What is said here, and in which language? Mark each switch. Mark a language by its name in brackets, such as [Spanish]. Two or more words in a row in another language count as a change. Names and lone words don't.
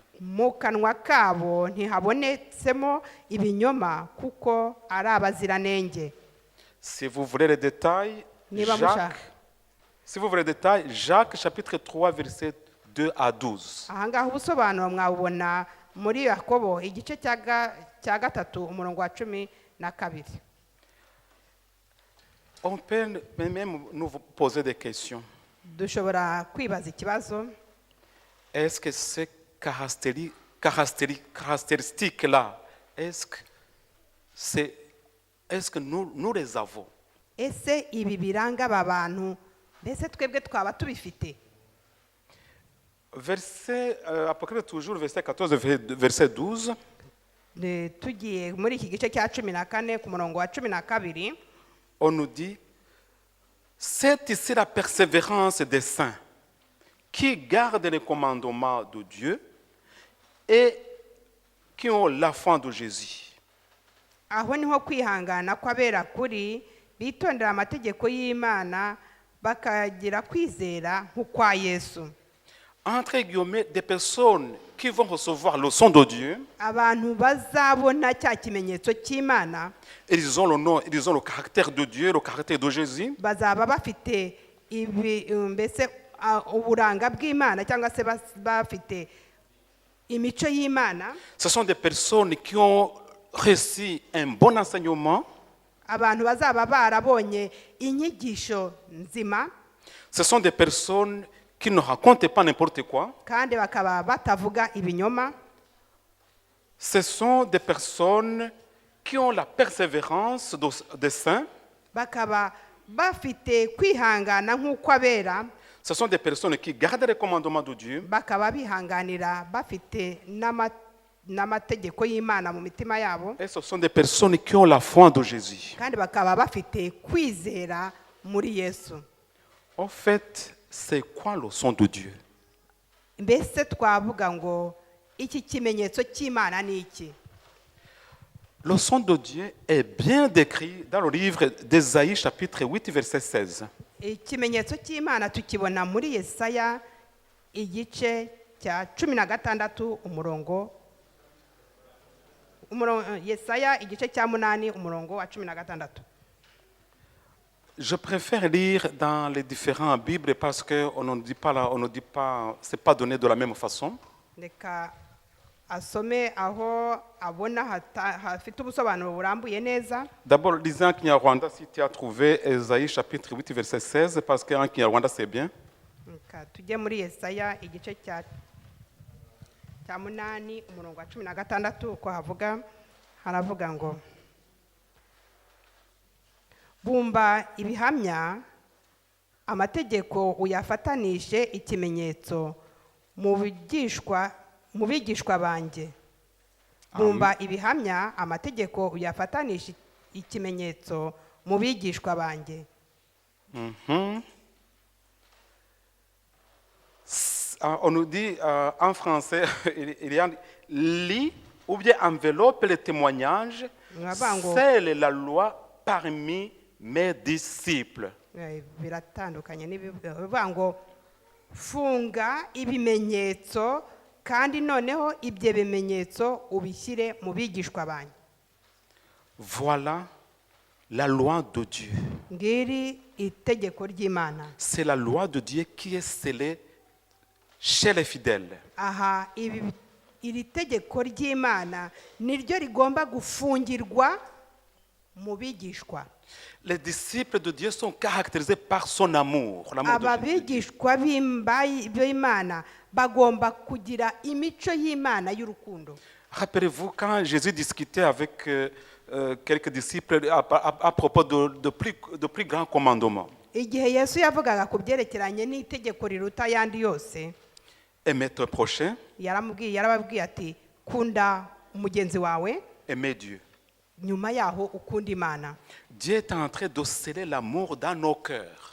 [Kinyarwanda] Mu kanwa kabo ntihabonetsemo ibinyoma kuko ari abaziranenge. [French] Si vous voulez les détails, Jacques chapitre 3, verset 2 à 12. [Kinyarwanda] Ahangaha ubusobanuro mwabubona muri Yakobo igice cya 3 umurongo wa 12. [French] On peut même nous poser des questions. [Kinyarwanda] Dushobora kwibaza ikibazo. [French] Est-ce que ces caractéristiques-là, est-ce que nous les avons? [Kinyarwanda] Ese ibi biranga aba bantu mbese twebwe twaba tubifite? [French] Verset, Apocalypse toujours, verset 14, verset 12. [Kinyarwanda] Tugiye muri iki gice cya 14 ku murongo wa 12. [French] On nous dit, c'est ici la persévérance des saints qui gardent les commandements de Dieu et qui ont la foi de Jésus. [Kinyarwanda] Aho niho kwihangana kw'abera kuri bitondera amategeko y'Imana bakagira kwizera nk'ukwa Yesu. [French] entre guillemets, des personnes qui vont recevoir le son de Dieu, [Kinyarwanda] abantu bazabona cya kimenyetso cy'imana [French] ils ont le nom, ils ont le caractère de Dieu, le caractère de Jésus. [Kinyarwanda] bazaba bafite mbese uburanga bw'imana cyangwa se bafite imico y'imana. [French] Ce sont des personnes qui ont reçu un bon enseignement. [Kinyarwanda] Abantu bazaba barabonye inyigisho nzima [French] Ce sont des personnes qui ne racontent pas n'importe quoi. [Kinyarwanda] kandi bakaba batavuga ibinyoma. [French] Ce sont des personnes qui ont la persévérance des saints. [Kinyarwanda] Bakaba bafite kwihangana nk'uko abera. [French] Ce sont des personnes qui gardent les commandements de Dieu. [Kinyarwanda] Bakaba bihanganira bafite n'amategeko y'Imana mu mitima yabo. [French] Et ce sont des personnes qui ont la foi de Jésus. [Kinyarwanda] Kandi bakaba bafite kwizera muri Yesu. [French] En fait, c'est quoi le son de Dieu? [Kinyarwanda] Mbese twavuga ngo iki kimenyetso cy'Imana ni iki? [French] Le son de Dieu est bien décrit dans le livre d'Ésaïe chapitre 8 verset 16. [Kinyarwanda] Ikimenyetso cy'Imana tukibona muri Yesaya igice cya 16 Yesaya igice cya 8 umurongo wa 16. [French] Je préfère lire dans les différentes Bibles parce qu'on ne dit pas, c'est pas donné de la même façon. [Kinyarwanda] Reka asome aho abona hafite ubusobanuro burambuye neza. [French] D'abord, lisez en Kinyarwanda si tu as trouvé Ésaïe chapitre 8 verset 16 parce qu'en Kinyarwanda c'est bien. [Kinyarwanda] Reka tujye muri Yesaya igice cya 8 umurongo wa 16 uko haravuga ngo bumba ibihamya amategeko uyafatanishe ikimenyetso mu bigishwa banjye. Bumba ibihamya amategeko uyafatanishe ikimenyetso mu bigishwa banjye. [French] On nous dit en français, il y a lis ou bien enveloppe les témoignages, scelle la loi parmi mes disciples. [Kinyarwanda] Biratandukanye n'ibivuga ngo funga ibimenyetso kandi noneho ibyo bimenyetso ubishyire mu bigishwa banjye. [French] Voilà la loi de Dieu. [Kinyarwanda] Ngiri itegeko ry'Imana. [French] C'est la loi de Dieu qui est scellée chez les fidèles. [Kinyarwanda] Aha iri tegeko ry'Imana niryo rigomba gufungirwa mu bigishwa. [French] Les disciples de Dieu sont caractérisés par son amour. [Kinyarwanda] Ababigishwa b'Imana bagomba kugira imico y'Imana y'urukundo. [French] Rappelez-vous quand Jésus discutait avec quelques disciples à propos de plus grands commandements. [Kinyarwanda] Igihe Yesu yavugaga ku byerekeranye n'itegeko riruta ayandi yose, [French] aimer ton prochain, [Kinyarwanda] yarababwiye ati kunda umugenzi wawe, [French] aimer Dieu. [Kinyarwanda] nyuma yaho ukunda Imana. [French] Dieu est en train de sceller l'amour dans nos cœurs.